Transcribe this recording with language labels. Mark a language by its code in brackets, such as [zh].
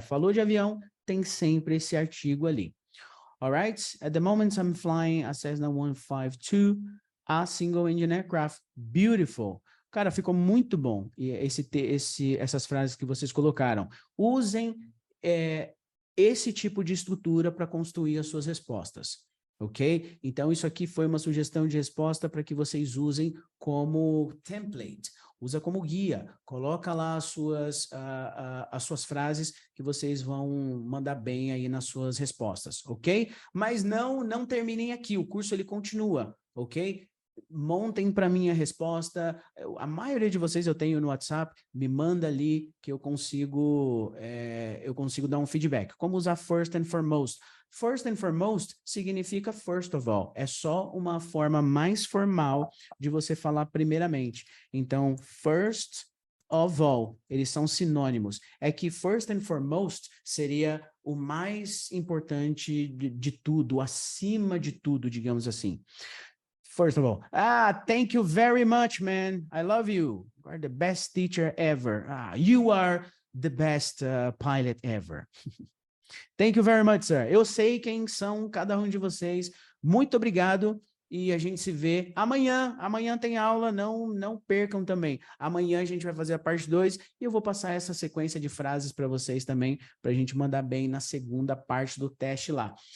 [pt] Falou de avião, tem sempre esse artigo ali. [en] All right? At the moment, I'm flying a Cessna 152, a single-engine aircraft. Beautiful. [pt] Cara, ficou muito bom e essas frases que vocês colocaram. Usem esse tipo de estrutura para construir as suas respostas. Ok? Então, isso aqui foi uma sugestão de resposta para que vocês usem como template. Usa como guia. Coloca lá as suas frases que vocês vão mandar bem aí nas suas respostas, ok? Mas não terminem aqui. O curso, ele continua, ok? Montem para mim a resposta. A maioria de vocês eu tenho no WhatsApp, me manda ali que eu consigo dar um feedback. Como usar [en] first and foremost? First and foremost significa first of all. [pt] É só uma forma mais formal de você falar primeiramente. Então, [en] first of all, [pt] eles são sinônimos. É que [en] first and foremost [pt] seria o mais importante de tudo, acima de tudo, digamos assim. [en] First of all, thank you very much, man. I love you. You are the best teacher ever. You are the best pilot ever. Thank you very much, sir. [pt] Eu sei quem são cada um de vocês. Muito obrigado e a gente se vê amanhã. Amanhã tem aula, não percam também. Amanhã a gente vai fazer a parte 2 e eu vou passar essa sequência de frases para vocês também, para a gente mandar bem na segunda parte do teste lá.